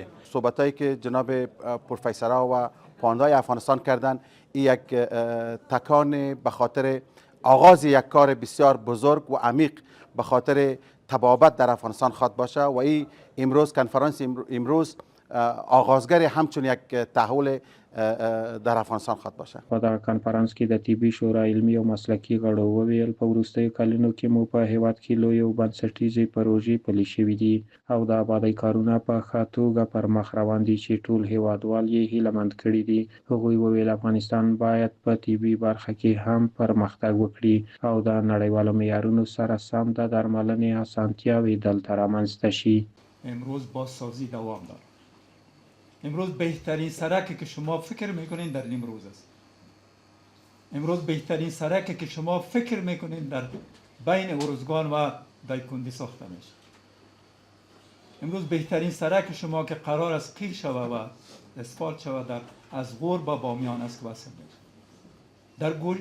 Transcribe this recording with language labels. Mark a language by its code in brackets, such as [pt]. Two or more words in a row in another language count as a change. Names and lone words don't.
[fa] صحبتایی که جناب پروفسورها و پاندای افغانستان کردن این یک تکان به خاطر آغاز یک کار بسیار بزرگ و عمیق به خاطر طبابت در افغانستان خواد باشه و این امروز کنفرانس امروز آغازگر همچون یک تحول در افغانستان خواد باشه. [ps] په دغه کنفرانس کې د طبي شورا علمي او مسلکي غړو وویل په وروستیو کلونو کې مو په هېواد کې لویې او بنسټیزې پروژې پلي شوي دي او د آبادۍ کارونه په ښه توګه پر مخ روان دي چې ټول هېوادوال یې هیله مند کړي دي. هغوی وویل افغانستان باید په طبي برخه کې هم پرمختګ وکړي او د نړیوالو معیارونو سره سم د درملنې اسانتیاوې دلته رامنځته شي. [fa] امروز بازسازی دوام دارد. امروز بهترین سرکی که شما فکر میکنین در نیمروز است. امروز بهترین سرکی که شما فکر میکنین در بین ارزگان و دایکندی ساخته میشه. امروز بهترین سرک شما که قرار است قیر شود و اسفالت شود از غور با بامیان است که وصل میشه.